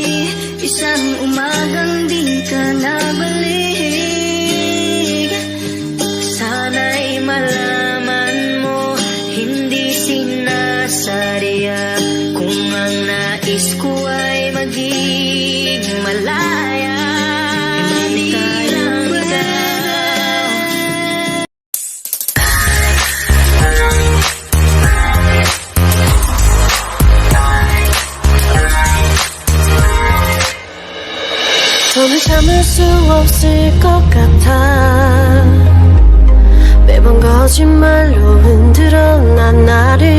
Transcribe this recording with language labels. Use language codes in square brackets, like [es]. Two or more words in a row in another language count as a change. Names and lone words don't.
[tl] Isang umagang di ka nabalik. Sana'y malaman mo, hindi sinasadya. Kung ang nais ko ay maging malaya, di lang ikaw. [ko] 손을 참을 수 없을 것 같아. 매번 거짓말로 흔들어 난 나.